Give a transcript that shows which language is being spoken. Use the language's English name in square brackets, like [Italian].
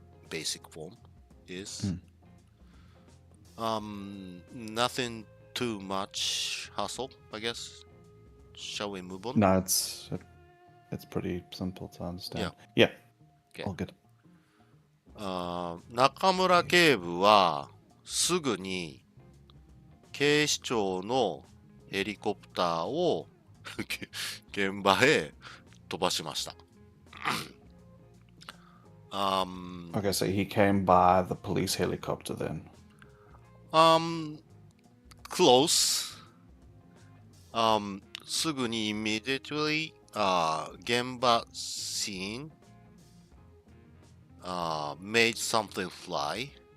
[English] Basic form is nothing too much hassle, I guess. Shall we move on? No, it's pretty simple to understand. Yeah. Okay. All good. [Japanese] 中村警部はすぐに警視庁のヘリコプターを現場へ飛ばしました。 [English] Okay, so he came by the police helicopter then. Close. すぐに immediately 現場 scene made something fly.